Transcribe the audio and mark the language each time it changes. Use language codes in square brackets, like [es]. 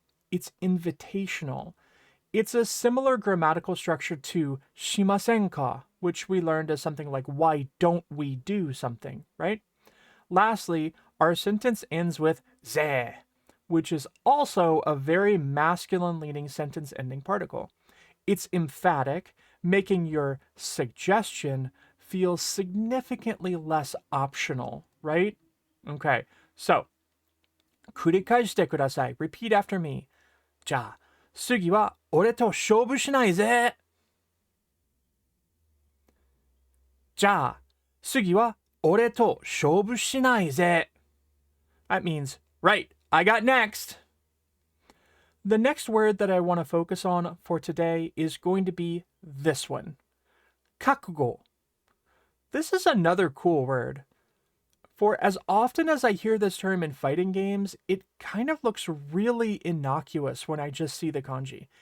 [en] It's invitational. It's a similar grammatical structure to shimasen ka, which we learned as something like why don't we do something, right? Lastly, our sentence ends with ze, which is also a very masculine-leaning sentence-ending particle. It's emphatic, making your suggestion feel significantly less optional, right? [ja] Okay, so, 繰り返してください. [en] Repeat after me. [ja] じゃあ、次は俺と勝負しないぜ。じゃあ、次は俺と勝負しないぜ. [en] That means, right, I got next. The next word that I want to focus on for today is going to be this one. [ja] 覚悟. [en] This is another cool word. For as often as I hear this term in fighting games, it kind of looks really innocuous when I just see the kanji.